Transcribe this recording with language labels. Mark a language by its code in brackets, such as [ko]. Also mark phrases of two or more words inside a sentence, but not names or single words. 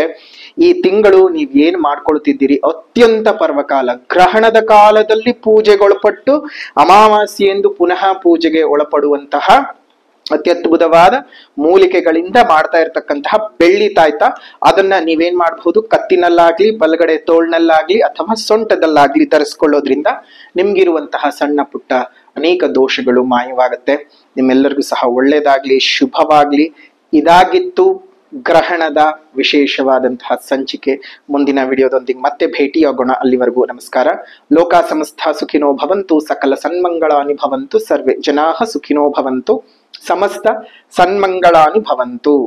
[kn] ಈ ತಿಂಗಳು ನೀವ್ ಏನ್ ಮಾಡ್ಕೊಳ್ತಿದ್ದೀರಿ ಅತ್ಯಂತ ಪರ್ವಕಾಲ, ಗ್ರಹಣದ ಕಾಲದಲ್ಲಿ ಪೂಜೆಗೊಳಪಟ್ಟು ಅಮಾವಾಸ್ಯೆಯೆಂದು ಪುನಃ ಪೂಜೆಗೆ ಒಳಪಡುವಂತಹ ಅತ್ಯದ್ಭುತವಾದ ಮೂಲಿಕೆಗಳಿಂದ ಮಾಡ್ತಾ ಇರ್ತಕ್ಕಂತಹ ಬೆಳ್ಳಿ ತಾಯ್ತ, ಅದನ್ನ ನೀವೇನ್ ಮಾಡಬಹುದು, ಕತ್ತಿನಲ್ಲಾಗ್ಲಿ, ಬಲಗಡೆ ತೋಳ್ನಲ್ಲಾಗ್ಲಿ ಅಥವಾ ಸೊಂಟದಲ್ಲಾಗ್ಲಿ ಧರಿಸ್ಕೊಳ್ಳೋದ್ರಿಂದ ನಿಮ್ಗಿರುವಂತಹ ಸಣ್ಣ ಪುಟ್ಟ ಅನೇಕ ದೋಷಗಳು ಮಾಯವಾಗುತ್ತೆ. ನಿಮ್ಮೆಲ್ಲರಿಗೂ ಸಹ ಒಳ್ಳೇದಾಗ್ಲಿ, ಶುಭವಾಗ್ಲಿ. ಇದಾಗಿತ್ತು ಗ್ರಹಣದ ವಿಶೇಷವಾದಂತಹ ಸಂಚಿಕೆ. ಮುಂದಿನ ವಿಡಿಯೋದೊಂದಿಗೆ ಮತ್ತೆ ಭೇಟಿಯಾಗೋಣ. ಅಲ್ಲಿವರೆಗೂ ನಮಸ್ಕಾರ. [sa] ಲೋಕ ಸಮಸ್ತ ಸುಖಿನೋ ಭವಂತು, ಸಕಲ ಸನ್ಮಂಗಳಾನಿ ಭವಂತು, ಸರ್ವೇ ಜನಾಃ ಸುಖಿನೋ ಭವಂತು, ಸಮಸ್ತ ಸನ್ಮಂಗಳಾನಿ ಭವಂತು.